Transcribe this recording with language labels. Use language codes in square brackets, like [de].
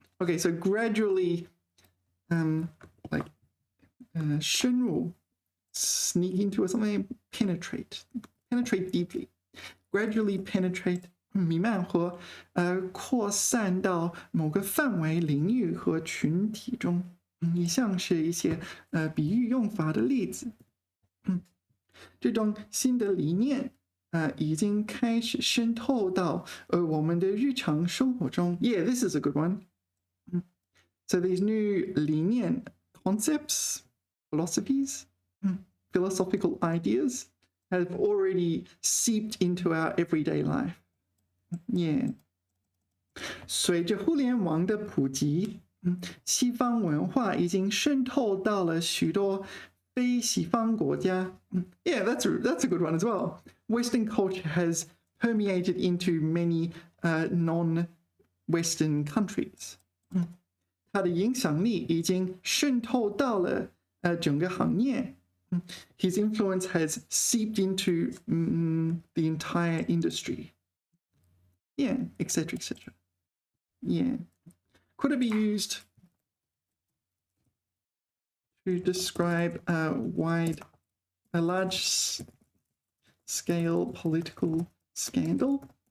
[en] Okay, so gradually like 深入 sneak into or something, penetrate deeply, gradually penetrate [zh] 弥漫和扩散到某个范围领域和群体中. 以上是一些比喻用法的例子. 这种新的理念已经开始渗透到我们的日常生活中。 [en] Yeah, this is a good one. So these new 理念 concepts, philosophies, philosophical ideas have already seeped into our everyday life. Yeah. [zh] 随着互联网的普及，西方文化已经渗透到了许多非西方国家。 [en] Yeah, that's a good one as well. Western culture has permeated into many non-Western countries. [zh] 它的影响力已经渗透到了整个行业。 [en] His influence has seeped into the entire industry. Yeah, etc., etc. Yeah. Could it be used to describe a large scale political scandal?